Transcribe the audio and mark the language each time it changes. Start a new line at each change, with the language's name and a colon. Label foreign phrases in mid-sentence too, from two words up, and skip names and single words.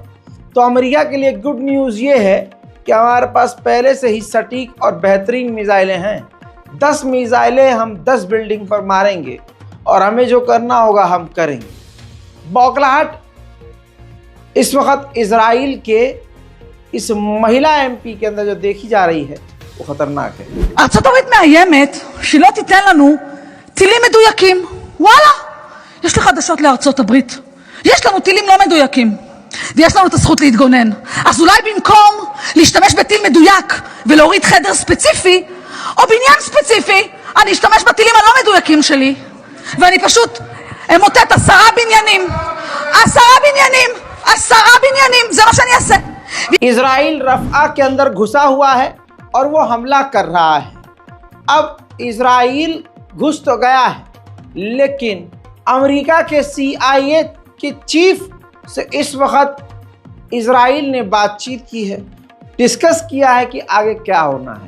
Hindi: तो अमेरिका के लिए
English: good news
Hindi: ये है कि हमारे पास पहले से ही सटीक और बेहतरीन मिसाइलें हैं। 10 मिसाइलें हम 10 बिल्डिंग पर मारेंगे और हमें जो करना होगा हम करेंगे। बौखलाहट इस वक्त इजराइल के इस महिला एमपी के अंदर जो देखी जा रही है वो खतरनाक है।
Hebrew: ארצות הברית מאיימת שלא תיתן לנו טילים מדויקים. וואלה, יש לי חדשות לארצות הברית. יש לנו טילים לא מדויקים. ויש לנו את הזכות להתגונן. אז אולי במקום להשתמש בטיל מדויק ולהוריד חדר ספציפי או בניין ספציפי, אני אשתמש בטילים הלא מדויקים שלי. ואני פשוט אמוטט 10 בניינים. 10 בניינים. 10 בניינים. זה מה שאני אעשה.
Hindi: इजराइल रफ़ा के अंदर घुसा हुआ है और वो हमला कर रहा है। अब इजराइल घुस तो गया है, लेकिन अमेरिका के CIA के चीफ से इस वक्त इजराइल ने बातचीत की है, डिस्कस किया है कि आगे क्या होना है।